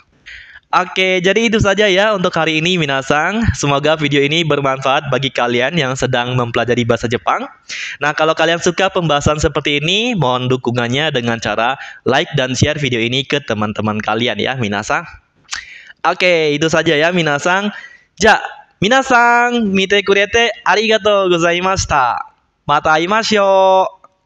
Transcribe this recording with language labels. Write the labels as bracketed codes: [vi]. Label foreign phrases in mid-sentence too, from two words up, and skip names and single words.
[id] Oke, jadi itu saja ya untuk hari ini minasan. Semoga video ini bermanfaat bagi kalian yang sedang mempelajari bahasa Jepang. Nah, kalau kalian suka pembahasan seperti ini, mohon dukungannya dengan cara like dan share video ini ke teman-teman kalian ya minasan. Oke, itu saja ya minasan. [ja] じゃ、皆さん、見てくれてありがとうございました. また会いましょう.